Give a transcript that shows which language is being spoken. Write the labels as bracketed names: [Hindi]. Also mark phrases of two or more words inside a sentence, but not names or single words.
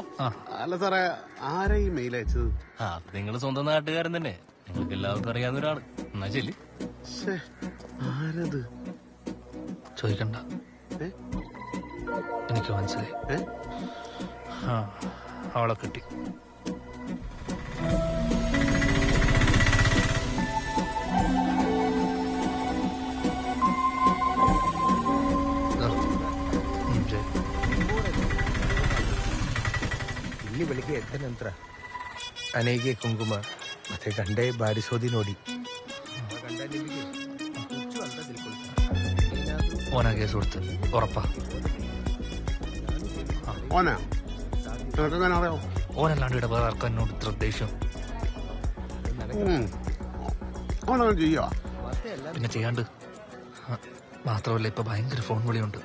[Malayalam] അല്ല സാറേ, ആരാ ഈ മെയിൽ അയച്ചത്? നിങ്ങൾ സ്വന്തം നാട്ടുകാരൻ തന്നെ, നിങ്ങൾക്ക് എല്ലാവർക്കും അറിയാവുന്ന ഒരാള്. എന്നാ ചെല്ലി. ആരത് ചോദിക്കണ്ട, എനിക്ക് മനസ്സിലായി. അവളെ കിട്ടി. [Kannada] ಇಲ್ಲಿ ಬೆಳಿಗ್ಗೆ ಎದ್ದ ನಂತರ ಅನೆಗೆ ಕುಂಕುಮ ಮತ್ತೆ ಗಂಡೆ ಬಾರಿಸೋದಿ ನೋಡಿ [Malayalam] ഓനാ കേസ് കൊടുത്ത് ഉറപ്പാ. ഓനല്ലാണ്ട് ഇവിടെ വേറെ ആർക്കും എന്നോട് ഇത്ര ദേഷ്യം. പിന്നെ ചെയ്യാണ്ട് മാത്രമല്ല, ഇപ്പൊ ഭയങ്കര ഫോൺ വിളിയുണ്ട്.